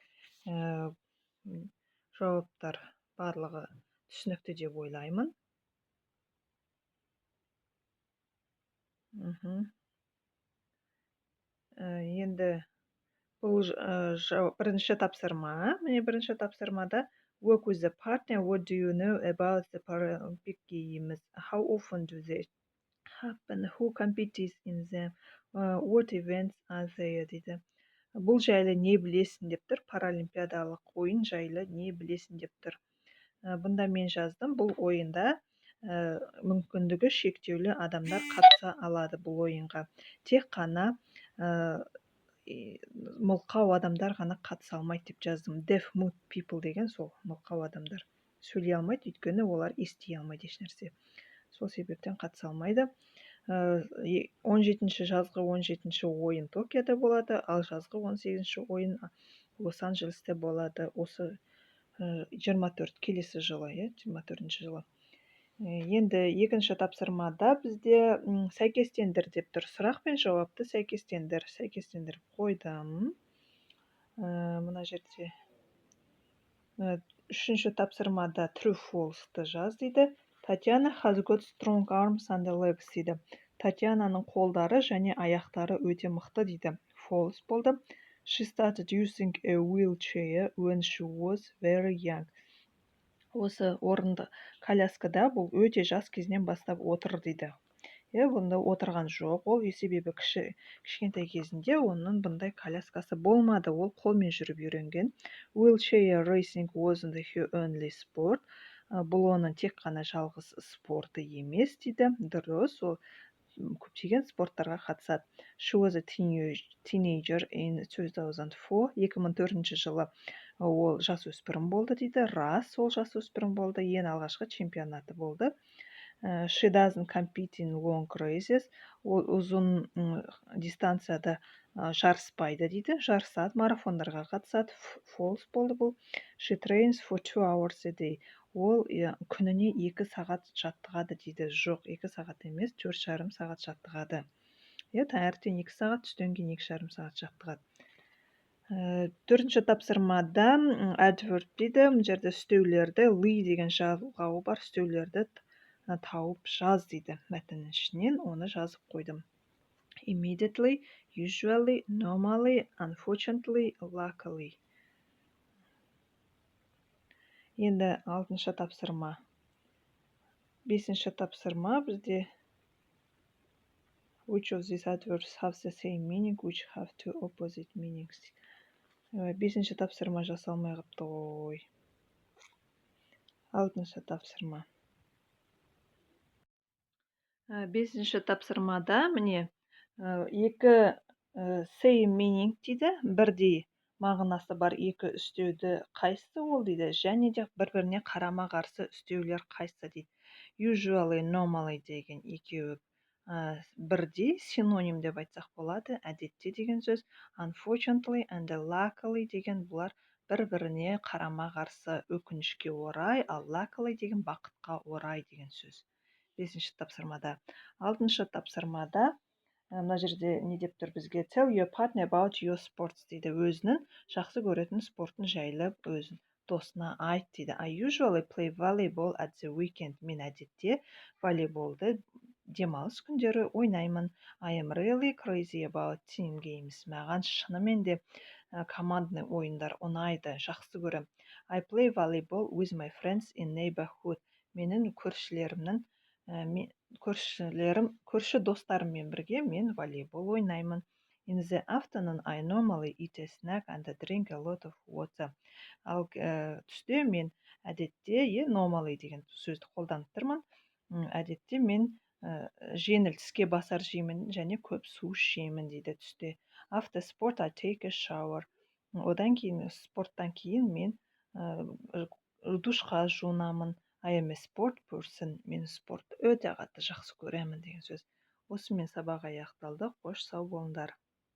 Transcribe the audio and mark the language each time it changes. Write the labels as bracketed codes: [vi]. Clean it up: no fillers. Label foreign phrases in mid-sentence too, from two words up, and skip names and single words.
[kk] Жауаптар барлығы түсінікті деп ойлаймын. Енді бұл бірінші тапсырма. Міне бірінші тапсырмада [en] work with the partner. What do you know about the Paralympic Games? How often do they happen? Who competes in them? What events are there? [kk] дейді. Бұл жайлы не білесің деп тұр. Паралимпиадалық ойын жайлы не білесің деп тұр. Бұнда мен жаздым. Бұл ойында мүмкіндігі шектеулі адамдар қатыса алады бұл ойынға. Тек қана мылқау адамдар ғана қатыса алмайды деп жаздым. [en] Deaf mute people [kk] деген сол мылқау адамдар. Сөйлей алмайды, өйткені олар ести алмайды ешнәрсе. Сол себептен қатыса алмайды. 17-ші жазғы 17-ші ойын Токиода болады, ал жазғы 18-ші ойын Лос-Анджелесте болады. Осы 24 келесі жылы, 24-ші жылы. Енді екінші тапсырмада бізде сәйкестендір деп тұр. Сұрақ пен жауапты сәйкестендір қойдым. Мына жерде үшінші тапсырмада [en] true false- [kk] ты жаз дейді. [en] Татьяна has got strong arms and legs дейді. [kk] Татьянаның қолдары және аяқтары өте мықты дейді. False болды. [en] She started using a wheelchair when she was very young. [kk] Осы орынды коляскада бұл өте жас кезінен бастап отыр дейді. Бұнда отырған жоқ. Ол себебі кішкентай кезінде оның бұндай коляскасы болмады. Ол қолмен жүріп үйренген. [en] Wheelchair racing wasn't her only sport. [kk] Бұл оның тек қана жалғыз спорты емес дейді. Дұрыс, ол көптеген спорттарға қатысады. [en] She was a teenager in 2004. [kk] 2004 жылы ол жасөспірім болды дейді. Рас, ол жасөспірім болды. Ең алғашқы чемпионаты болды. [en] She doesn't compete in long races. [kk] Ол ұзын дистанцияда жарыспайды дейді. Жарысады, марафондарға қатысады. False болды бұл. [en] She trains for 2 hours a day. [kk] Ол күніне 2 сағат жаттығады дейді. Жоқ, 2 сағат емес, 4,5 сағат жаттығады. Таңертең 2 сағат, түстен кейін 2,5 сағат жаттығады. Төртінші тапсырмада adverb дейді. Бұл жерде үстеулерді, ли деген жалғауы бар үстеулерді тауып жаз дейді. Мәтіннің ішінен оны жазып қойдым. [en] Immediately, usually, normally, unfortunately, luckily. [kk] Енді 6-шы тапсырма. 5-шы тапсырма бізде [en] which of these adverbs have the same meaning, which have two opposite meanings. [kk] 5-шы тапсырма жасалмай қапты ғой. 6-шы тапсырма. 5-ші тапсырмада міне екі [en] same meaning [kk] дейді. Бірдей мағынасы бар екі үстеуді қайсысы ол дейді. Және де бір-біріне қарама-қарсы үстеулер қайсысы дейді. [en] Usually, normally [kk] деген екеуі бірдей, синоним деп айтсақ болады. Әдетте деген сөз. [en] Unfortunately and luckily [kk] деген бұлар бір-біріне қарама-қарсы, өкінішке орай, ал luckily деген бақытқа орай деген сөз. 5-ші тапсырмада. 6-шы тапсырмада мына жерде не деп тұр бізге? [en] Tell your partner about your sports дейді. [kk] Өзінің жақсы көретін спортын жайлы өзін досына айт дейді. [en] I usually play volleyball at the weekend. [kk] Мен әдетте волейболды демалыс күндері ойнаймын. [en] I am really crazy about team games. [kk] Маған шынымен де командный ойындар ұнайды, жақсы көрем. [en] I play volleyball with my friends in neighborhood. [kk] Менің көрші достарыммен бірге мен волейбол ойнаймын. [en] In the afternoon, I normally eat a snack and drink a lot of water. [kk] Ал түсте мен әдетте, normally деген сөзді қолданып тұрмын. Әдетте мен жеңіл тіске басар жеймін және көп су ішемін дейді түсте. [en] After sport, I take a shower. [kk] Одан кейін, спорттан кейін мен душқа жуынамын. [en] I am a sport person. [kk] Мен спортты өте қатты жақсы көремін деген сөз. Осымен сабақ аяқталды. Қош сау болыңдар.